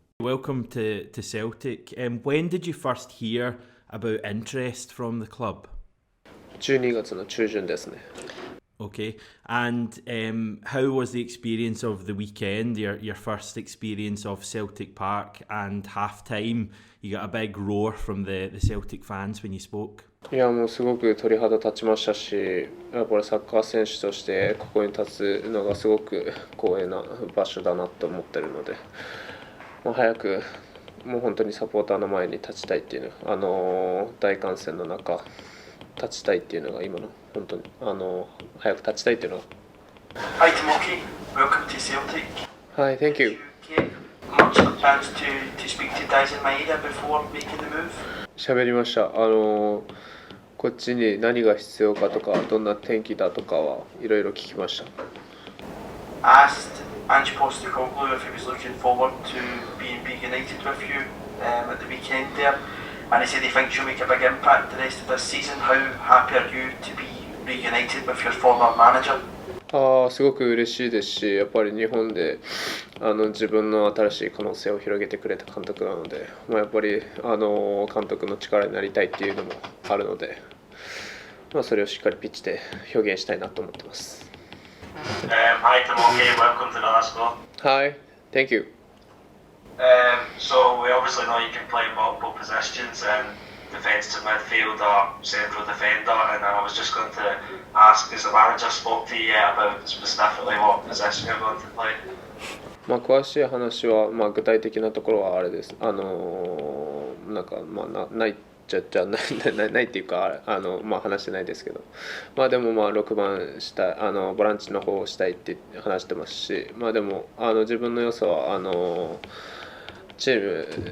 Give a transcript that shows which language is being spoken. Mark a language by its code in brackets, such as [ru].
[en] Welcome to Celtic. When did you first hear about interest from the club? [ja] 12月の中旬ですね。 [en] Okay, and how was the experience of the weekend, your first experience of Celtic Park and half-time? You got a big roar from the Celtic fans when you spoke. [ja] いやもうすごく鳥肌立ちましたし、やっぱりサッカー選手としてここに立つのがすごく光栄な場所だなと思ってるので、もう早くもう本当にサポーターの前に立ちたいっていうの、大歓声の中立ちたいっていうのが今の本当に早く立ちたいっていうのが。 [en] Hi Tomoki, welcome to Celtic. Hi, thank you. Did you get much of a chance to speak to guys in Maeda before making the move? [ja] 喋りました。こっちに何が必要かとか、どんな天気だとかはいろいろ聞きました。 [en] Asked Ange Postecoglou if he was looking forward to being reunited with you at the weekend there, and he said he thinks you'll make a big impact the rest of this season. How happy are you to be reunited with your former manager? [ja] すごく嬉しいですし、やっぱり日本で自分の新しい可能性を広げてくれた監督なので、やっぱり監督の力になりたいっていうのもあるので、それをしっかりピッチで表現したいなと思ってます。 [en] Hi Tomoki, welcome to Glasgow. Hi, thank you. So we obviously know you can play multiple positions, defence to midfield or central defender, and I was just going to ask, has the manager spoke to you yet about specifically what position you're going to play? [ja] 詳しい話は、具体的なところはあれです。ないっちゃないっていうか、話してないですけど、でも6番したい、ボランチの方をしたいって話してますし、でも自分の良さはチー